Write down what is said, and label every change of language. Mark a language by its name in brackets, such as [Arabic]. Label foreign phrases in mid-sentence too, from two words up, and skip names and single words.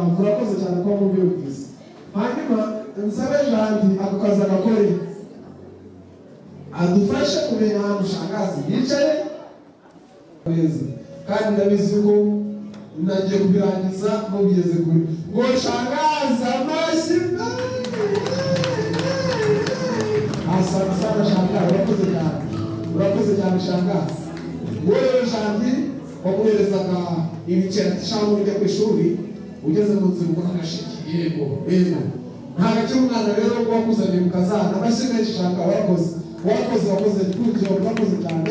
[Kinyarwanda] Murakoze cyane kuba mubyumvise. Hanyuma nsabe Jandi ako kazi agakore, adufashe kumenya ahantu shangazi yicaye neza. Kandi ndabizi ko nagiye kubirangiza mugeze kuri ngo shangazi amashyi. [Swahili] Asante sana shangazi, [Kinyarwanda] urakoze cyane shangazi. Wowe Jandi wamuherezaga ibiceri cyangwa ujya ku ishuri, ugeze mu nzira ubona agashiki. Yego nta gakiri umwana rero wakuzaniye mu kazana. Amashyi menshi shaka, warakoze twujye, urakoze cyane.